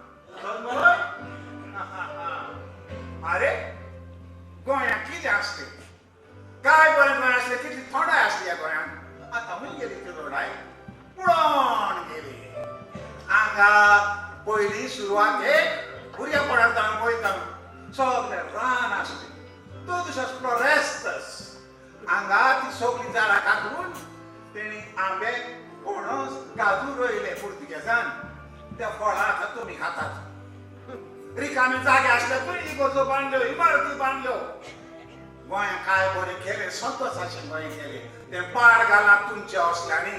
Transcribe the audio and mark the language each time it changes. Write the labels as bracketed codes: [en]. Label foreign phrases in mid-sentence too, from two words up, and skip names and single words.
[kok] अरे गोंयांत कितें आसलें काय बरें गोंय आसलें कितली थंडाय आसली ह्या गोंयांत आतां खंय गेली ती थंडाय पुळोन गेली हांगा पयलीं सुरवातेक भुरगेपणांत हांव पळयता सगळें रान आसलें [pt] todos os florestas [kok] हांगा ती सगळीं झाडां कातरून तेणी आंबे पणस काजू रोयले पुर्तुगेजान त्या फळां आतां तुमी खातात रिकामे जागे आसल्यारूय इगोर्जो बांदल्यो इमारती बांदल्यो गोंयां काय बरें केलें संतोशाचें गोंय केलें तें पाड घालात तुमच्या हॉस्टेलांनी